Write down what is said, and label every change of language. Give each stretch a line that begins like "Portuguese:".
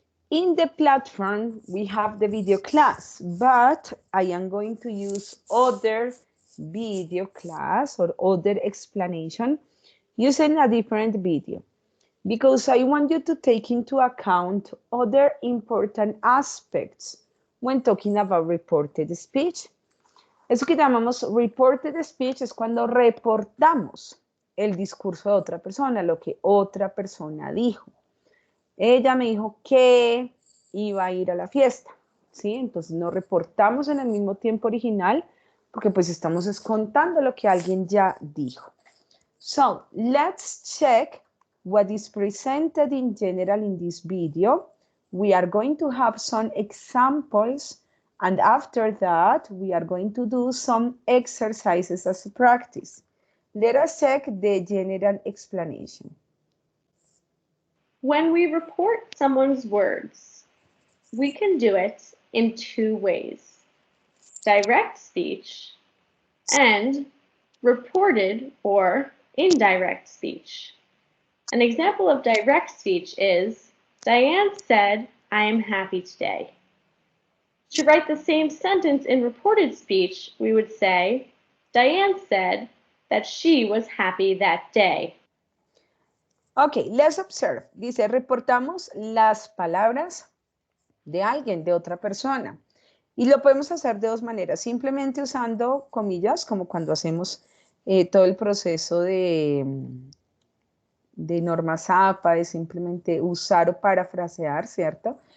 English: In the platform, we have the video class, but I am going to use other video class or other explanation using a different video because I want you to take into account other important aspects when talking about reported speech.
Spanish: Eso que llamamos reported speech es cuando reportamos el discurso de otra persona, lo que otra persona dijo. Ella me dijo que iba a ir a la fiesta, ¿sí? Entonces no reportamos en el mismo tiempo original porque pues estamos contando lo que alguien ya dijo.
English: So, let's check what is presented in general in this video. We are going to have some examples and after that we are going to do some exercises as a practice. Let us check the general explanation. When we report someone's words, we can do it in two ways: direct speech and reported or indirect speech. An example of direct speech is, Diane said, I am happy today. To write the same sentence in reported speech, we would say, Diane said that she was happy that day. Ok, let's observe.
Spanish: Dice, reportamos las palabras de alguien, de otra persona. Y lo podemos hacer de dos maneras, simplemente usando comillas, como cuando hacemos todo el proceso de norma ZAPA, de simplemente usar o parafrasear, ¿cierto?